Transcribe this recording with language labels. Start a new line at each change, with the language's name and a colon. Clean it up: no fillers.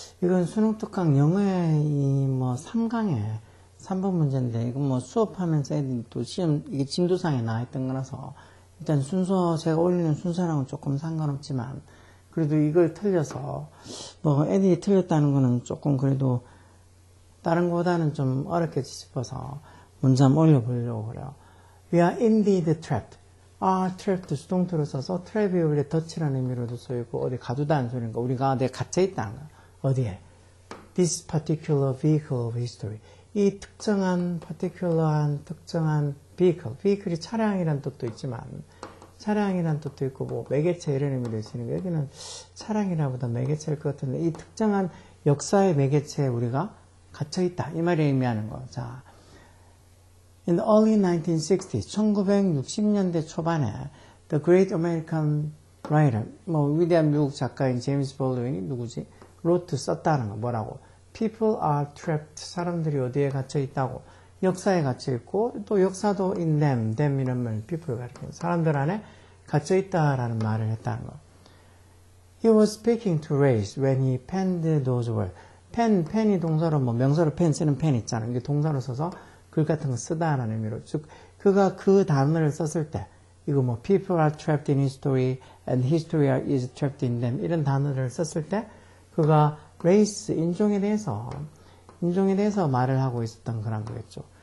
Korean: 이건 수능 특강 영어의 뭐 3강에 3번 문제인데, 이건 뭐 수업하면서 애들이 또 시험, 이게 진도상에 나와있던 거라서, 일단 순서, 제가 올리는 순서랑은 조금 상관없지만, 그래도 이걸 틀려서, 뭐 애들이 틀렸다는 거는 조금 그래도 다른 거보다는 좀 어렵게 싶어서 문제 한번 올려보려고 그래요.
English: We are indeed trapped.
Korean: trapped 수동태로 써서 트랩이 원래 덫이라는 의미로도 쓰이고 어디 가두다는 소리니까 우리가 어디에 갇혀있다는 거야. 어디에?
English: This particular vehicle of history.
Korean: 이 특정한 특정한 vehicle이 차량이란 뜻도 있지만 차량이란 뜻도 있고 뭐 매개체 이런 의미도 있으니까 여기는 차량이라보다 매개체일 것 같은데 이 특정한 역사의 매개체에 우리가 갇혀있다. 이 말이 의미하는 거. 자,
English: In the early 1960s,
Korean: 1960년대 초반에
English: The Great American Writer,
Korean: 뭐 위대한 미국 작가인 제임스 볼드윈이 누구지?
English: wrote
Korean: 썼다는 거. 뭐라고?
English: People are trapped.
Korean: 사람들이 어디에 갇혀 있다고. 역사에 갇혀 있고 또 역사도 in them 이런 말, people을 가리키는 사람들 안에 갇혀 있다라는 말을 했다는 거.
English: He was speaking to race when he penned those words.
Korean: 펜이 동사로 뭐 명사로 펜 쓰는 펜 있잖아. 이게 동사로 써서 글 같은 거 쓰다라는 의미로. 즉 그가 그 단어를 썼을 때 이거 뭐
English: people are trapped in history and history is trapped in them
Korean: 이런 단어를 썼을 때 그가 race 인종에 대해서 말을 하고 있었던 그런 거겠죠.